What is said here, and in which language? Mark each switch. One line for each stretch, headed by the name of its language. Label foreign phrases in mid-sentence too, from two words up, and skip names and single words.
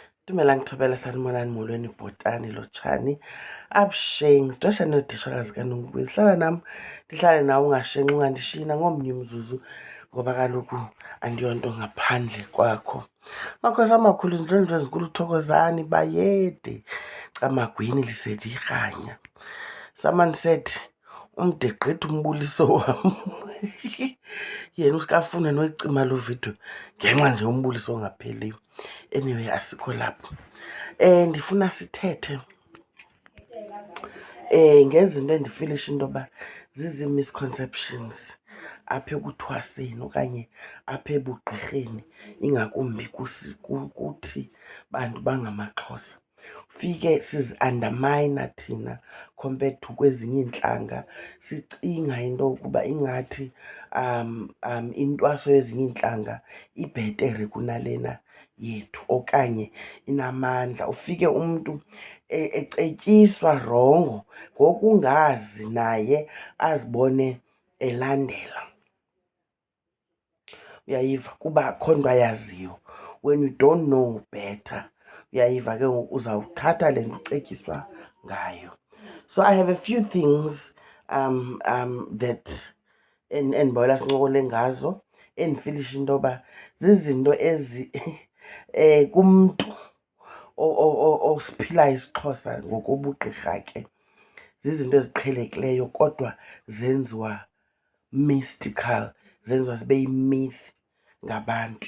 Xhosa: Dumelang thobela sanibonani molweni bhotani lotshani absheng sidosha nodishakazi kaNonkululeko sihlala nam ndihlale nawe ungashenxi ungandishina ngomnye umzuzu ngoba kaloku andiyonto ngaphandle kwakho. Makhosi amakhulu izindlu ezinkulu thokozani bayede camagwini lisedi irhanya.
English: Someone said
Xhosa: umde gqitha umbuliso wam. Yena usikafuna noyicima loo vidiyo ngenxa nje umbuliso ongapheliyo. Anyway, asikho lapho. Ndifuna sithethe ngezinto endifilisha into yoba zizi-misconceptions apha ekuthwaseni okanye apha ebugqirheni, ingakumbi kuthi bantu bangamaXhosa. Ufike sizi-undermine thina
English: compared to
Xhosa: kwezinye iintlanga, sicinga into yokuba ingathi intwaso yezinye iintlanga ibhetere kunalena yethu okanye inamandla. Ufike umntu ecetyiswa rongo ngokungazi naye azibone elandela. Uyayiva? Kuba akho nto ayaziyo.
English: When you don't know better,
Xhosa: uyayiva ke ngoku uzawuthatha le nto ucetyiswa ngayo.
English: So I have a few things that
Xhosa: endibawela sincokole ngazo endifilisha into yoba zizinto ezi kumntu osiphilayo isiXhosa ngokobugqirha ke zizinto eziqhelekileyo kodwa zenziwa mystical, zenziwa zibe yi-myth ngabantu.